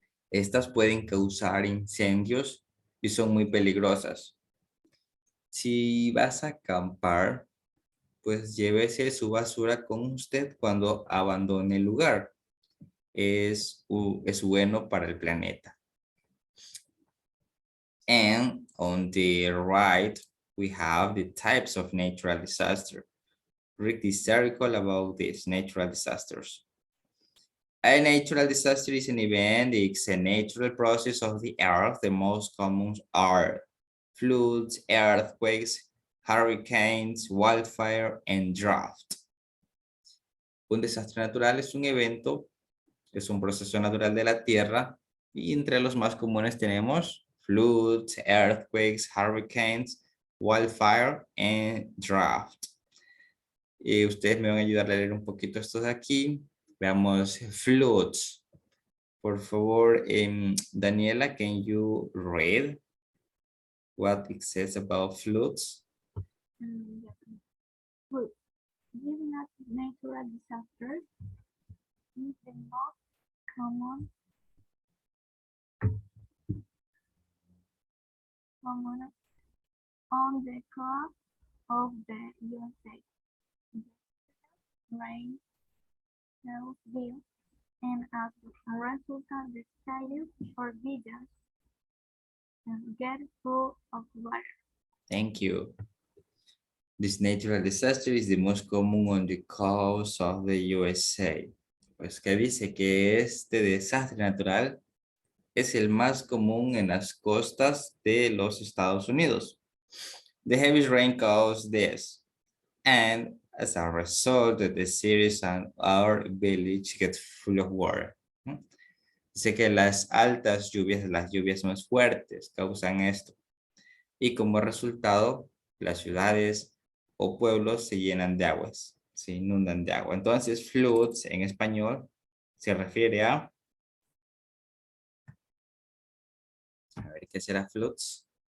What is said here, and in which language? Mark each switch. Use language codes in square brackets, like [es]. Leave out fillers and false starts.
[es] Estas pueden causar incendios y son muy peligrosas. Si vas a acampar, pues llévese su basura con usted cuando abandone el lugar. Es bueno para el planeta. [en] And on the right, we have the types of natural disaster. Read this article about these natural disasters. A natural disaster is an event, it's a natural process of the earth. The most common are floods, earthquakes, hurricanes, wildfire, and drought. [es] Un desastre natural es un evento, es un proceso natural de la tierra, y entre los más comunes tenemos [en] floods, earthquakes, hurricanes, wildfire, and drought. [es] Y ustedes me van a ayudar a leer un poquito estos de aquí. Veamos floods. Por favor, [en] Daniela, can you read what it says about floods? Floods. Given as natural disasters, is the most common on the coast of the USA. Rain, hailstorms, and as a result, the cities or villages get full of water. Thank you. This natural disaster is the most common on the coast of the USA. [es] Pues que dice que este desastre natural es el más común en las costas de los Estados Unidos. [en] The heavy rain caused this, and as a result, the cities and our village get full of water. [es] Dice que las altas lluvias, las lluvias más fuertes causan esto. Y como resultado, las ciudades o pueblos se llenan de aguas, se inundan de agua. Entonces, floods en español se refiere a ver, ¿qué será floods?